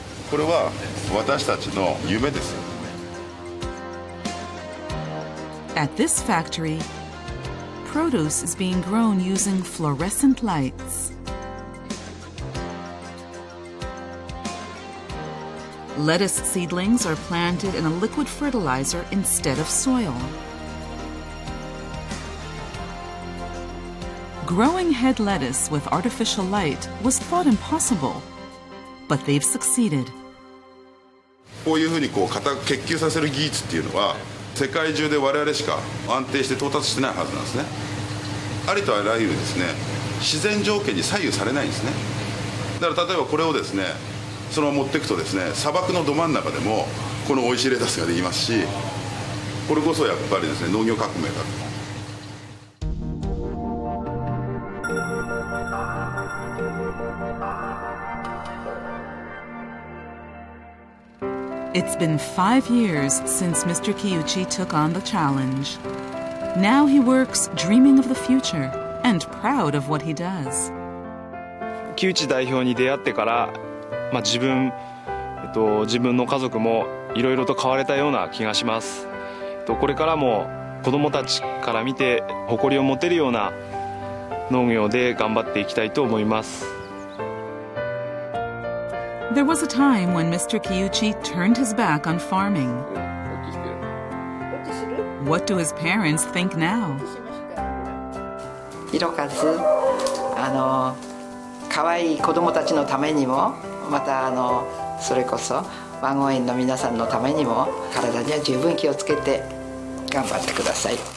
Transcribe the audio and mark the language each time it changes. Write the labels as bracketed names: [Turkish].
[Japanese] これは私たちの夢ですよ。 [English] At this factory, produce is being grown using fluorescent lights. Lettuce seedlings are planted in a liquid fertilizer instead of soil. Growing head lettuce with artificial light was thought impossible, but they've succeeded. [Japanese] こういうふうに結球させる技術っていうのは世界中で我々しか安定して到達してないはずなんですね。ありとあらゆるですね、自然条件に左右されないんですね。だから例えばこれをですね、そのまま持っていくとですね、砂漠のど真ん中でもこの美味しいレタスができますし、これこそやっぱりですね、農業革命だと。 [English] It's been 5 years since Mr. Kiyuchi took on the challenge. Now he works dreaming of the future and proud of what he does. [Japanese] 木内代表に出会ってから、自分の家族もいろいろと変われたような気がします。これからも子どもたちから見て誇りを持てるような農業で頑張っていきたいと思います。 [English] There was a time when Mr. Kiyuchi turned his back on farming. What do his parents think now? [Japanese] ひろかず、可愛い子供たちのためにも、またそれこそワゴン園の皆さんのためにも体には十分気をつけて頑張ってください。